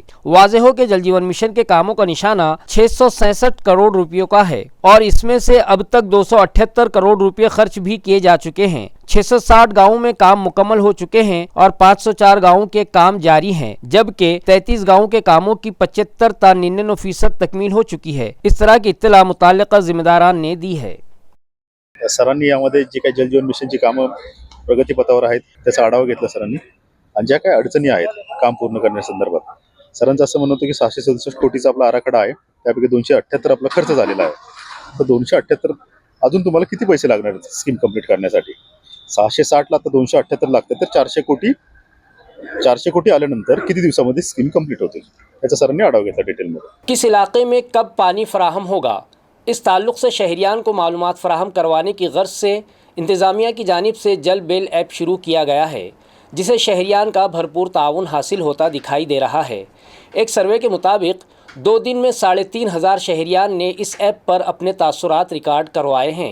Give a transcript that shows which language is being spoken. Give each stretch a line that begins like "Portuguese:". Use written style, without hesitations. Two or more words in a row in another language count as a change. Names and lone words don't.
Urdu: واضح ہو کہ جل جیون مشن کے کاموں کا نشانہ 667 کروڑ روپیوں کا ہے اور اس میں سے اب تک 278 کروڑ روپے خرچ بھی کیے جا چکے ہیں۔ 660 گاؤں میں کام مکمل ہو چکے ہیں اور 504 گاؤں کے کام جاری ہیں، جبکہ 33 گاؤں کے کاموں کی 75 تا 99% تکمیل ہو چکی ہے۔ اس طرح کی اطلاع متعلقہ ذمہ داران نے دی ہے۔
Marathi: सरांनी यामध्ये जी काही जल जीवन मिशनची कामं प्रगतीपथावर आहेत त्याचा आढावा घेतला सरांनी आणि ज्या काही अडचणी आहेत काम पूर्ण करण्यासंदर्भात सरांचं असं म्हणणं होतं की 667 कोटीचा आपला आराखडा आहे, त्यापैकी 278 आपला खर्च झालेला आहे। तर 278 अजून तुम्हाला किती पैसे लागणार आहेत
English: scheme complete
Marathi: करण्यासाठी? 660 ला आता 278 लागतात, तर 400 कोटी आल्यानंतर किती दिवसामध्ये
English: scheme complete
Marathi: होते याचा सरांनी आढावा घेतला डिटेलमध्ये।
Urdu: کس علاقے میں کب پانی فراہم ہوگا، اس تعلق سے شہریان کو معلومات فراہم کروانے کی غرض سے انتظامیہ کی جانب سے جل بیل ایپ شروع کیا گیا ہے، جسے شہریان کا بھرپور تعاون حاصل ہوتا دکھائی دے رہا ہے. ایک سروے کے مطابق 2 دن میں 3500 شہریان نے اس ایپ پر اپنے تاثرات ریکارڈ کروائے ہیں.